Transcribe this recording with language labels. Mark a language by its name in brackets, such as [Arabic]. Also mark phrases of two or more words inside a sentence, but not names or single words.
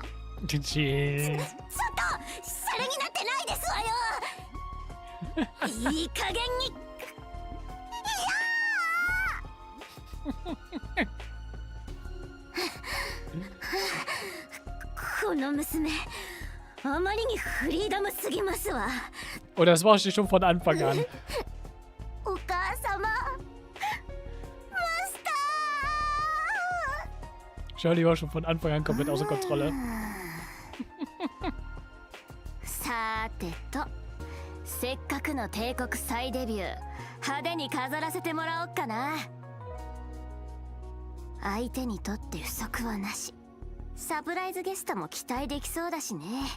[Japanese] ちょっとシャレになってないですわよ。いい加減に。この娘、あまりにフリーダムすぎますわ。 [German] Und das war sie schon von Anfang an. [Japanese] お母様、マスター。 [German] Shirley war schon von Anfang an komplett außer Kontrolle. [Japanese] さてと、せっかくの帝国再デビュー、派手に飾らせてもらおっかな。相手にとって不足はなし。サプライズゲストも期待できそうだしね。